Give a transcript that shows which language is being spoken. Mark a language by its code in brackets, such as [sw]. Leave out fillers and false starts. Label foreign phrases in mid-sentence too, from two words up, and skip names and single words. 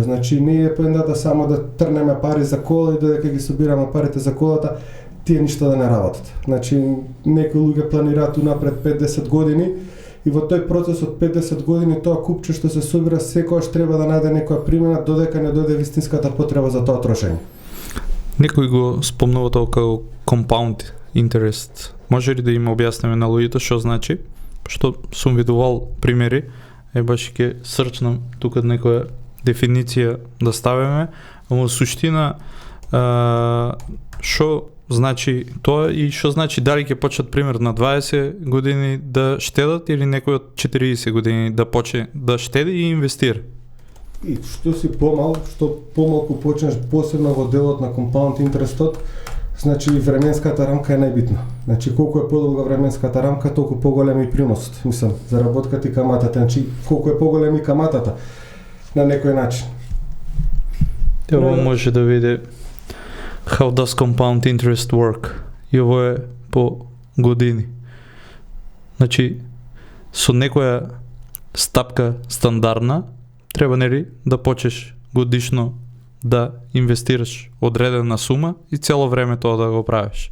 [mk] Значи не е поентата само да трнеме пари за кола и додека ги собираме парите за колата, тие ништо да не работат. Значи некои луѓе планираат унапред 5-10 години и во тој процес од 5-10 години тоа купче што се собира секогаш треба да најде некоја примена додека не дојде вистинската потреба за тоа трошење. Некој го спомнува тоа како [en] compound interest. [mk] Може ли да им објаснеме на луѓето што значи? Што сум видувал примери, баш ќе срчнам тука некоја дефиниција да ставиме, во суштина што значи тоа и што значи дали ќе почнат пример на 20 години да штедат или некој од 40 години да почне да штеди и инвестира. И што си што помалку почнеш, посебно во делот на [en] compound interestот, [mk] значи временската рамка е најбитна. Значи колку е подолга временската рамка, толку поголем и приносот. Мислам, заработката и каматата, значи колку е поголем и каматата на некој начин. Ево може да види [en] How does compound interest work? [mk] И ово е по години. Значи, со некоја стапка стандардна, треба да почнеш годишно да инвестираш одредена сума и цело време тоа да го правиш.